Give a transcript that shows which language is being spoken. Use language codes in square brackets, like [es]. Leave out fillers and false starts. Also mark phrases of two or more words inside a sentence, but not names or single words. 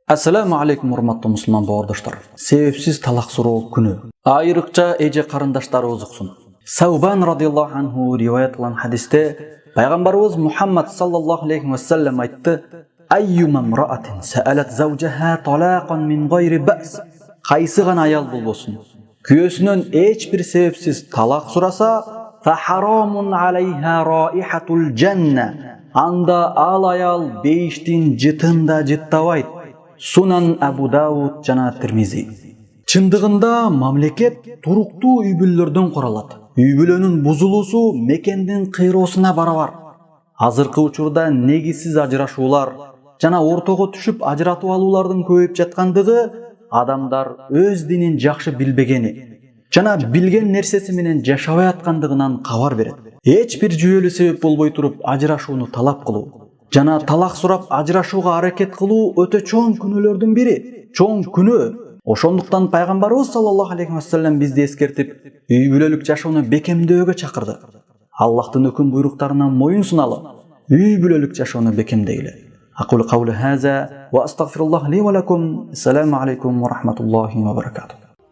[ar] السلام عليكم [ky] урматтуу мусулман бауырдаштар. Себепсиз талак суроо күнү. Айрыкча эже карындаштарыбыз уксун. [ar] Саубан رضي الله عنه [ky] риваят кылган хадисте пайгамбарыбыз Мухаммад [ar] صلى الله عليه وسلم айтты: "أيما امرأة سألت زوجها طلاقا من غير بأس." [ky] Кайсы гана аял болбосун, күйөөсүнөн эч бир себепсиз талак сураса, [ar] "فحرام عليها رائحة الجنة." [ky] Анда ал аял бейиштин жытында жыттабайт. Сунан Абу Дауд жана Тирмизи. Чындыгында мамлекет туруктуу үй бүлөлөрдөн куралат. Үй бүлөнүн бузулуусу мекендин кыйроосуна барабар. Азыркы учурда негизсиз ажырашуулар жана ортого түшүп ажыратып алуулардын көбөйүп жаткандыгы адамдар өз динин жакшы билбегени жана билген нерсеси менен жашабай аткандыгынан кабар берет. Эч бир жүйөлүү себеп болбой туруп ажырашууну талап кылуу жана талак сурап ажырашууга аракет кылуу өтө чоң күнөөлөрдүн бири. Чоң күнөө. Ошондуктан пайгамбарыбыз [ar] صلى الله عليه وسلم [ky] бизди эскертип, үй бүлөлүк жашоону бекемдөөгө чакырды. Аллахтын өкүм буйруктарына моюн суналы, үй бүлөлүк жашоону бекемдейле. [ar] أقول قولي هذا وأستغفر الله لي ولكم. السلام عليكم ورحمة الله وبركاته.